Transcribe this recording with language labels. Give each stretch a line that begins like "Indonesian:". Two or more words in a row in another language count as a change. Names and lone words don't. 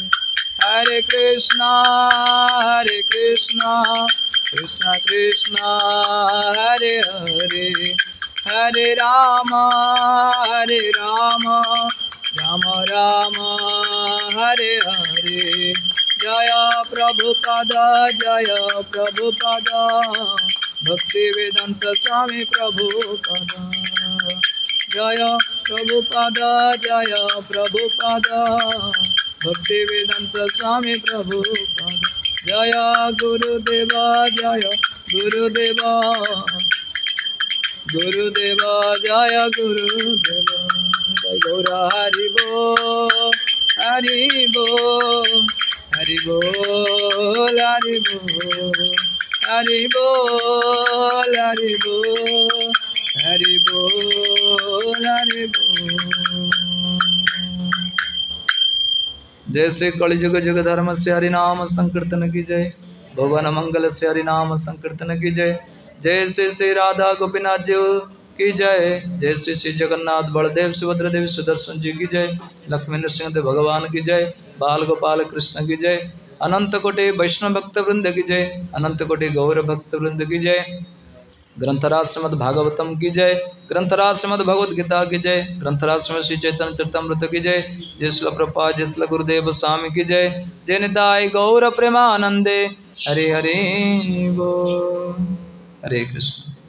Hindi: हरे कृष्ण कृष्ण कृष्ण हरे हरे हरे राम राम राम हरे हरे। जय प्रभुपाद भक्ति वेदांत स्वामी प्रभुपाद। जय प्रभुपाद भक्ति वेदांत स्वामी प्रभुपाद। जय गुरुदेव जय गुरुदेव जय गुरुदेव। जय गौर हरि बोल हरि बोल हरि बोल हरि बोल हरि बोल हरि बोल हरि बोल हरि बोल। जय श्री कलिजुग जुग धर्म से हरि नाम संकीर्तन की जय। भुवन मंगल से हरि नाम संकीर्तन की जय। जय श्री श्री राधा गोपीनाथ जी की जय। जय श्री श्री जगन्नाथ बलदेव सुभद्रा देवी सुदर्शन जी की जय। लक्ष्मी नृसिंह देव भगवान की जय। बाल गोपाल कृष्ण की जय। अनंत कोटि वैष्णव भक्त वृंद की जय। अनंत कोटि गौर भक्त वृंद की जय। ग्रंथराज श्रीमद् भागवतम की जय। ग्रंथराज श्रीमद् भगवद गीता की जय। ग्रंथराज श्रीमद् श्री चैतन्य चरितमृत की जय। जय श्रील प्रभुपाद जय श्रील गुरुदेव स्वामी की जय। जय निताय गौर प्रेमानंदे हरे हरे बोल। हरे कृष्ण।